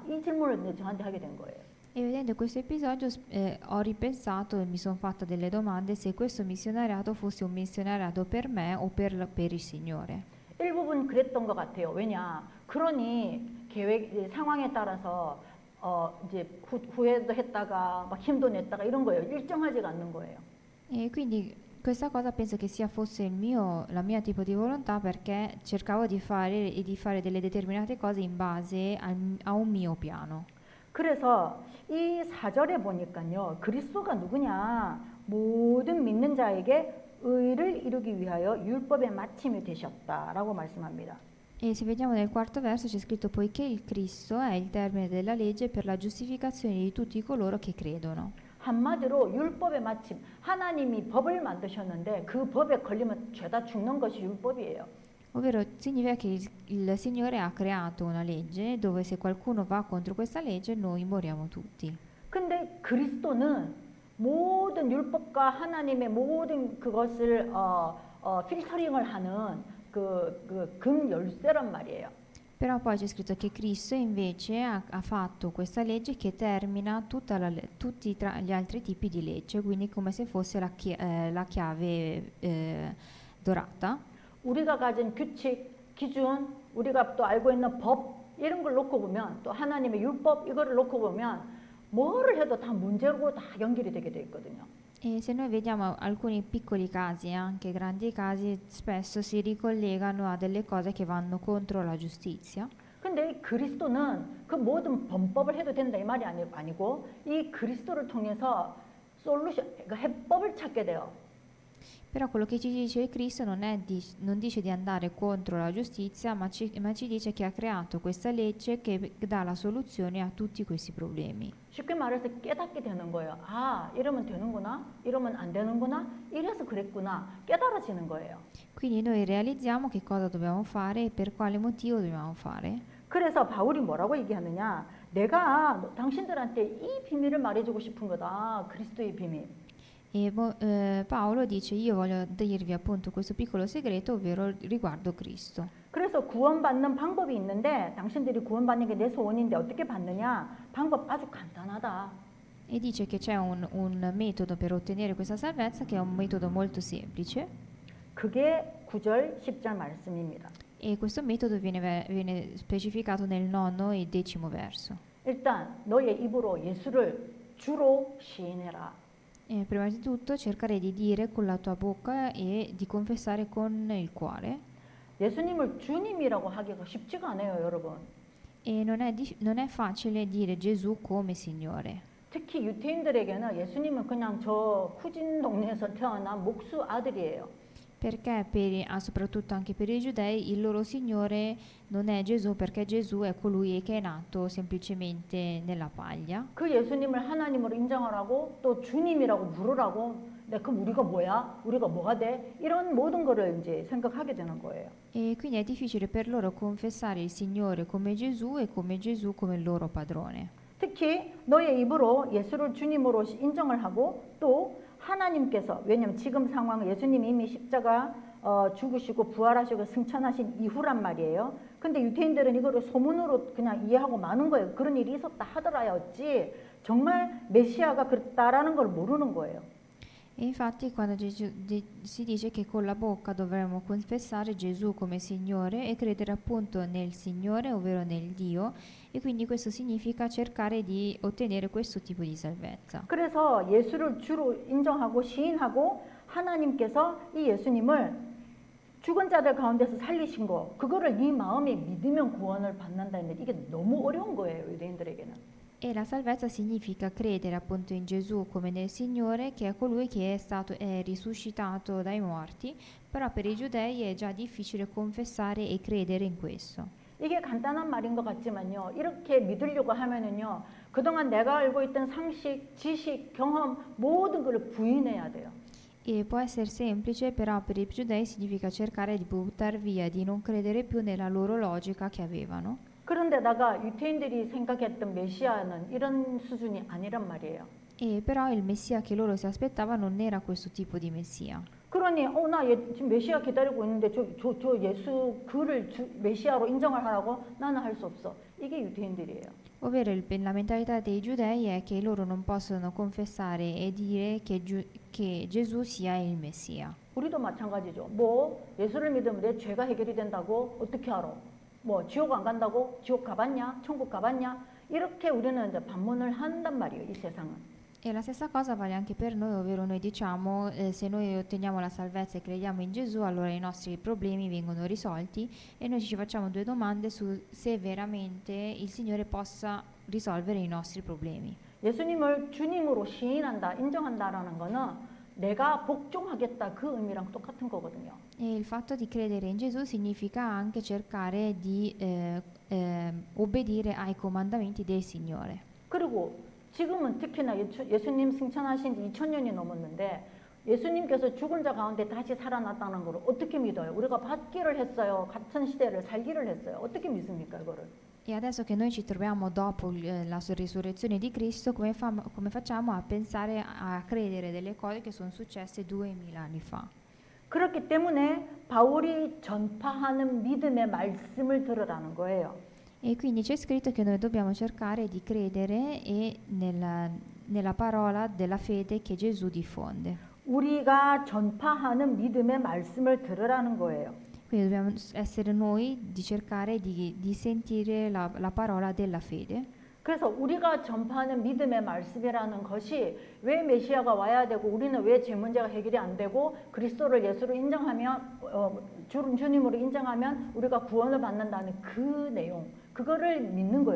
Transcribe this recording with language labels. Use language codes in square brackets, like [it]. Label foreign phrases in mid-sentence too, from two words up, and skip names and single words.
[ko] 이 질문을 저한테 하게 된 거예요. [it] E vedendo questo episodio ho ripensato e mi sono fatta delle domande se questo missionariato fosse un missionariato per me o per il Signore. [ko] 일부분 그랬던 것 같아요. 왜냐? 그러니 상황에 따라서 이제 후회도 했다가 막 힘도 냈다가 이런 거예요. 일정하지가 않는 거예요. [it] E quindi questa cosa penso che fosse la mia tipo di volontà, perché cercavo di fare delle determinate cose in base a un mio piano. [ko] 그래서 이 4절에 보니까요. 그리스도가 누구냐? 모든 믿는 자에게 의를 이루기 위하여 율법의 마침이 되셨다라고 말씀합니다. [it] E se vediamo nel quarto verso c'è scritto: poiché il Cristo è il termine della legge per la giustificazione di tutti coloro che credono. [ko] 한마디로 율법의 마침. 하나님이 법을 만드셨는데 그 법에 걸리면 죄다 죽는 것이 율법이에요. [it] Ovvero significa che il Signore ha creato una legge dove se qualcuno va contro questa legge noi moriamo tutti. [ko] 근데 그리스도는 모든 율법과 하나님의 모든 그것을 필터링을 하는 금 열쇠란 말이에요. [it] Però poi c'è scritto che Cristo invece ha fatto questa legge che termina tutti gli altri tipi di legge, quindi come se fosse la chiave dorata. [ko] 우리가 가진 규칙, 기준, 우리가 또 알고 있는 법 이런 걸 놓고 보면 또 하나님의 율법 이거를 놓고 보면 뭐를 해도 다 문제고 다 연결이 되게 돼 있거든요. [it] E se noi vediamo alcuni piccoli casi, anche grandi casi, spesso si ricollegano a delle cose che vanno contro la giustizia. [ko] 근데 그리스도는 그 모든 범법을 해도 된다 이 말이 아니고 이 그리스도를 통해서 해법을 찾게 돼요. [it] Però quello che ci dice Cristo non dice di andare contro la giustizia, ma ci dice che ha creato questa legge che dà la soluzione a tutti questi problemi. [ko] 쉽게 말해서 깨닫게 되는 거예요. 아, 이러면 되는구나, 이러면 안 되는구나, 이래서 그랬구나, 깨달아지는 거예요. [it] Quindi noi realizziamo che cosa dobbiamo fare e per quale motivo dobbiamo fare. [ko] 그래서 바울이 뭐라고 얘기하느냐? 내가 당신들한테 이 비밀을 말해주고 싶은 거다. 그리스도의 비밀. [it] E Paolo dice: io voglio dirvi appunto questo piccolo segreto, ovvero riguardo Cristo. [ko] 그래서 구원받는 방법이 있는데 당신들이 구원받는 게 내 소원인데 어떻게 받느냐? 방법 아주 간단하다. [it] E dice che c'è un metodo per ottenere questa salvezza che è un metodo molto semplice. [ko] 그게 9절, 10절 말씀입니다. [it] E questo metodo viene specificato nel 9 e 10 verso. [ko] 일단 너의 입으로 예수를 주로 시인해라. [it] Prima di tutto cercare di dire con la tua bocca e di confessare con il cuore. [ko] 예수님을 주님이라고 하기가 쉽지가 않아요, 여러분. [it] E non è facile dire Gesù come Signore. [ko] 특히 유태인들에게는 예수님은 그냥 저 후진 동네에서 태어난 목수 아들이에요. [it] Perché soprattutto anche per i giudei il loro Signore non è Gesù, perché Gesù è colui che è nato semplicemente nella paglia. [ko] 그 예수님을 하나님으로 인정하라고 또 주님이라고 부르라고 네, 그럼 우리가 뭐야? 우리가 뭐가 돼? 이런 모든 거를 이제 생각하게 되는 거예요. [it] E quindi è difficile per loro confessare il Signore come Gesù e come Gesù come il loro padrone. [ko] 특히 너의 입으로 예수를 주님으로 인정을 하고 또 하나님께서 왜냐하면 지금 상황은 예수님이 이미 십자가 죽으시고 부활하시고 승천하신 이후란 말이에요. 근데 유태인들은 이거를 소문으로 그냥 이해하고 마는 거예요. 그런 일이 있었다 하더라야 어찌 정말 메시아가 그랬다라는 걸 모르는 거예요. [it] E infatti quando si dice che con la bocca dovremmo confessare Gesù come Signore e credere appunto nel Signore, ovvero nel Dio, e quindi questo significa cercare di ottenere questo tipo di salvezza. [ko] 그래서 예수를 주로 인정하고 시인하고 하나님께서 이 예수님을 죽은 자들 가운데서 살리신 거 그거를 네 마음에 믿으면 구원을 받는다 했는데 이게 너무 어려운 거예요, 유대인들에게는. [it] E la salvezza significa credere appunto in Gesù come nel Signore, che è colui che è risuscitato dai morti, però per i giudei è già difficile confessare e credere in questo. [ko] 이게 간단한 말인 것 같지만요. 이렇게 믿으려고 하면은요. 그동안 내가 알고 있던 상식, 지식, 경험 모든 걸 부인해야 돼요. [it] E può essere semplice, però per i giudei significa cercare di buttar via, di non credere più nella loro logica che avevano. [ko] 그런데다가 유태인들이 생각했던 메시아는 이런 수준이 아니란 말이에요. [it] E però il Messia che loro si aspettavano non era questo tipo di Messia. [ko] 그러니 나 지금 메시아 기다리고 있는데 저 예수 그를 메시아로 인정을 하라고 나는 할 수 없어. 이게 유태인들이에요. [it] Ovvero la mentalità dei giudei è che loro non possono confessare e dire che Gesù sia il Messia. [ko] 우리도 마찬가지죠. 뭐 예수를 믿으면 내 죄가 해결이 된다고 어떻게 알아? 뭐 지옥 안 간다고? 지옥 가봤냐? 천국 가봤냐? 이렇게 우리는 이제 반문을 한단 말이에요. 이 세상은. [it] E la stessa cosa vale anche per noi, ovvero noi diciamo se noi otteniamo la salvezza e crediamo in Gesù, allora i nostri problemi vengono risolti e noi ci facciamo due domande su se veramente il Signore possa risolvere i nostri problemi. [ko] 예수님을 주님으로 시인한다, 인정한다라는 거는 내가 복종하겠다 그 의미랑 똑같은 거거든요. [it] E il fatto di credere in Gesù significa anche cercare di obbedire ai comandamenti del Signore. [ko] 그리고 지금은 특히나 예수님 승천하신 지 2000년이 넘었는데 예수님께서 죽은 자 가운데 다시 살아났다는 걸 어떻게 믿어요? 우리가 받기를 했어요. 같은 시대를 살기를 했어요. 어떻게 믿습니까, 이거를? [it] E adesso che noi ci troviamo dopo la risurrezione di Cristo, come facciamo a pensare, a credere delle cose che sono successe 2000 anni fa? [ko] 그렇기 때문에 바울이 전파하는 믿음의 말씀을 들으라는 거예요. [it] E quindi c'è scritto che noi dobbiamo cercare di credere nella parola della fede che Gesù diffonde. [ko] 우리가 전파하는 믿음의 말씀을 들으라는 거예요. [it] Quindi dobbiamo essere noi di cercare di sentire la parola della fede. [ko] 그래서 우리가 전파하는 믿음의 말씀이라는 것이 왜 메시아가 와야 되고 우리는 왜 제 문제가 해결이 안 되고 그리스도를 예수로 인정하면 주님으로 인정하면 우리가 구원을 받는다는 그 내용 그거를 믿는 거예요.